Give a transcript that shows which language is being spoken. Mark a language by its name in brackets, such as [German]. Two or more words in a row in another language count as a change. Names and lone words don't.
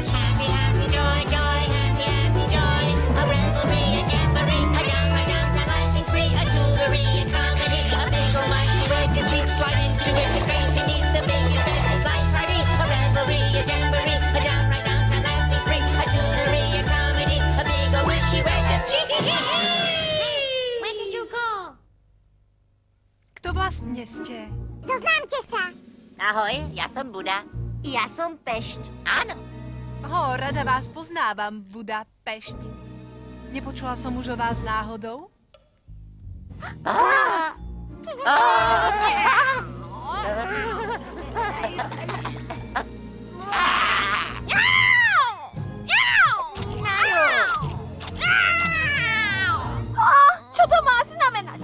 [English] Happy, happy, joy, joy, happy, happy, joy. A revelry, a jamboree, a downright downtown laughing spree, a jewelry, a comedy, a big old mushy wedge of cheese. Slide into it with grace and ease the biggest, bestest life party. A revelry, a jamboree, a downright downtown laughing spree, a jewelry, a comedy, a big old mushy wedge of cheese. Where did you go? [Slovak] Kto vlastne ste? Zoznámte sa. Ahoj, ja som Buda. Ja som Pešť. Áno. Rada vás poznávam, Buda Pešť. Nepočula som už o vás náhodou? Čo to má znamenať?